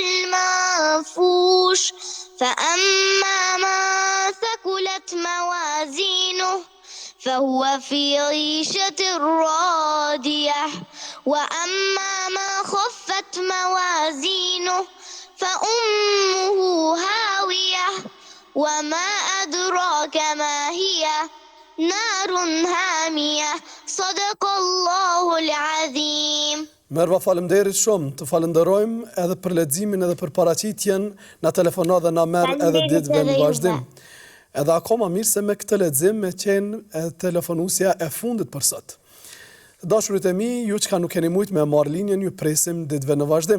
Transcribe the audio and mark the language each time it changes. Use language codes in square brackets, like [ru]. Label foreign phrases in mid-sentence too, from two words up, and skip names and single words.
[ar] المنفوش فأما من ثقلت موازينه فهو في عيشة راضية وأما من خفت موازينه فأمه هاوية وما أدراك ما هي نار هامية صدق الله العظيم. [sq] Merva, faleminderit shumë, të falenderojmë edhe për leximin edhe për paraqitjen, na telefonat dhe na merr edhe ditëve në vazhdim. Edhe akoma mirë se me këtë lexim me qenë telefonusja e fundit për sot. Dashurit e mi, ju që ka nuk keni mujt me marrë linjen, ju presim ditëve në vazhdim.